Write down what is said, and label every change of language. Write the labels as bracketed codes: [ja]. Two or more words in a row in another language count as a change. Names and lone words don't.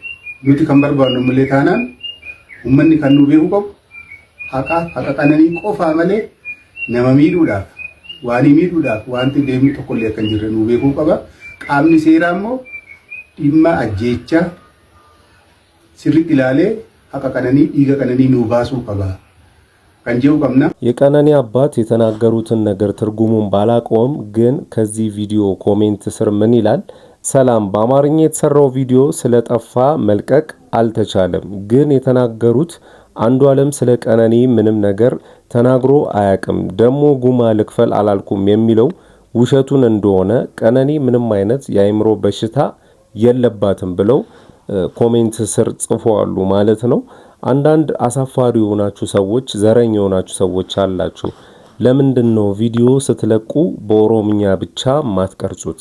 [om] Nuti kan barbaadnu malee taanaan ummanni kan nu beeku qabu haqa qananii qofa malee nama miidhuudhaaf wanti deemnu tokkollee kan jirre nu beekuu qaba. Qaamni seeraa immoo dhimma ajjeechaa sirriitti ilaalee haqa qananii dhiiga qananii nu baasuu qaba. [am] የቀነኒ አባት የተናገሩትን ነገር ትርጉሙን ባላቆም ግን ከዚህ ቪዲዮ ኮሜንት ስር ምን ይላል? ሰላም በአማርኛ የተሰራው ቪዲዮ ስለጠፋ መልቀቅ አልተቻለም። ግን የተናገሩት አንዱዓለም ስለ ቀነኒ ምንም ነገር ተናግሮ አያቅም። ደሞ ጉማ ልክፈል አላልኩም የሚለው ውሸቱን እንደሆነ ቀነኒ ምንም አይነት የአይምሮ በሽታ የለባትም ብለው ኮሜንት ስር ጽፈዋሉ ማለት ነው። አንዳንድ አሳፋሪ የሆናችሁ ሰዎች ዘረኛ የሆናችሁ ሰዎች አላችሁ። ለምንድነው ቪዲዮ ስትለቁ በኦሮምኛ ብቻ ማትቀርጹት?